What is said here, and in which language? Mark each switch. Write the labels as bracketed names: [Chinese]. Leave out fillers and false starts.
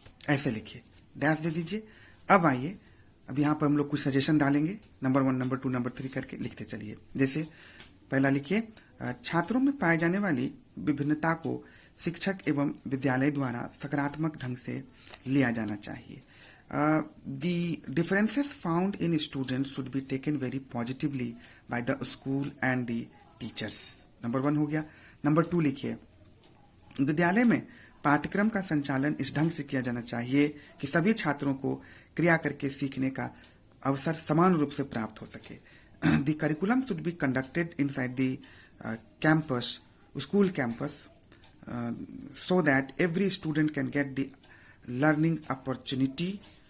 [Hindi] ऐसे लिखिए, डैश दे दीजिए. अब आइए, अब यहाँ पर हम लोग कुछ सजेशन डालेंगे, नंबर 1, नंबर 2, नंबर 3 करके लिखते चलिए. जैसे पहला लिखिए, छात्रों में पाए जाने वाली विभिन्नता को शिक्षक एवं विद्यालय द्वारा सकारात्मक ढंग से लिया जाना चाहिए. [English] The differences found in students should be taken very positively by the school and the teachers. [Hindi] Number 1 हो गया. नंबर 2 लिखिए, विद्यालय में पाठ्यक्रम का संचालन इस ढंग से किया जाना चाहिए कि सभी छात्रों को क्रिया करके सीखने का अवसर समान रूप से प्राप्त हो सके. [English] The curriculum should be conducted inside the campus, school campus, so that every student can get the learning opportunity.